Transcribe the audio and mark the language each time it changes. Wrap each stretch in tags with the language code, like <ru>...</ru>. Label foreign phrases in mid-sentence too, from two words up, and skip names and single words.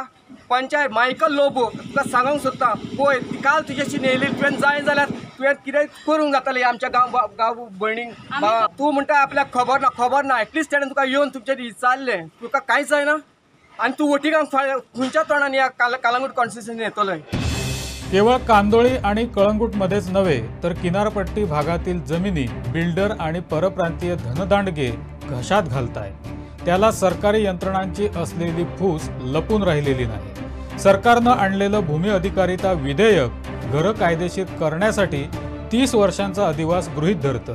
<kok>पंचायत मायकल लोबो तुका सांगूंक सोदता, पळय काल तुजेशी न्हेयली, तुवें जाय जाल्यार तुवें कितें करूंक जातालें आमच्या गांव भयणीक. तूं म्हणटा आपल्याक खबर ना एटलिस्ट तेणें तुका येवन तुमचेर विचारलें, तुका कांयच जायना आनी तूं वोटिंगाक खंयच्या तोंडान ह्या कळंगूट कॉन्स्टिट्युएन्सीन येतलोय.</kok> <mr>केवळ कांदोळी आणि कळंगूटमध्येच नव्हे तर किनारपट्टी भागातील जमिनी बिल्डर आणि परप्रांतीय धनदांडगे घशात घालतायत. त्याला सरकारी यंत्रणांची असलेली फूस लपून राहिलेली नाही. सरकारनं आणलेलं भूमी अधिकारिता विधेयक घरं कायदेशीर करण्यासाठी 30 वर्षांचा अधिवास गृहीत धरतं.</mr>